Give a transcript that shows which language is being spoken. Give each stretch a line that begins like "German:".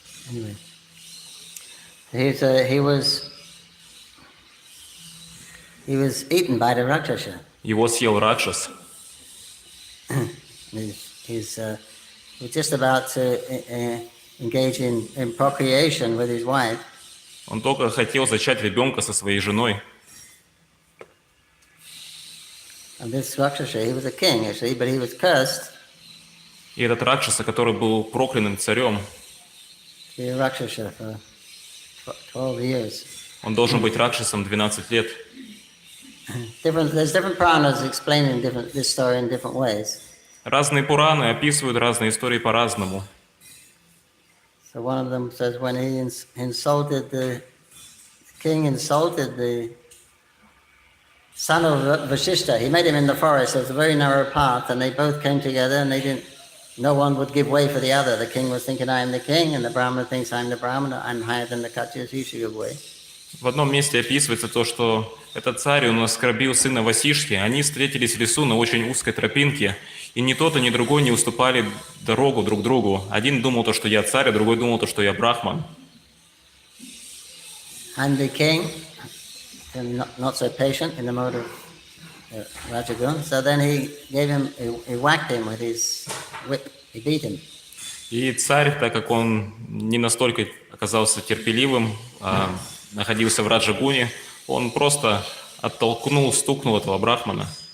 English: Anyway, he was eaten by the Rakshasa.
Russian: Его съел Ракшас.
English: He was just about to engage in procreation with his wife.
Russian: Он только хотел зачать ребенка со своей женой.
English: And this Rakshasa, he was a king actually, but he was cursed.
Russian: И этот Ракшаса, который был проклятым царем,
English: To be a Rakshasa for 12 years.
Russian: он должен быть Ракшасом 12 лет.
English: There's different Puranas explaining this story in different ways.
Russian: Разные Пураны описывают разные истории по-разному.
English: So one of them says when he insulted the king insulted the son of Vasishta, he met him in the forest. It was a very narrow path, and they both came together, and no one would give way for the other. The king was thinking, I am the king, and the Brahmana thinks, I am the Brahmana, I'm higher than the Katyas, you should give way.
Russian: В одном месте описывается то, что этот царь, он оскорбил сына Васишки. Они встретились в лесу на очень узкой тропинке, и ни тот, ни другой не уступали дорогу друг другу. Один думал то, что я царь, а другой думал то, что я брахман.
English: And the king, not so patient in the mode of Rajagun, so then he whacked him with his whip, he beat him.
Russian: И царь, так как он не настолько оказался терпеливым, находился в Раджагуне, он просто оттолкнул, стукнул этого брахмана.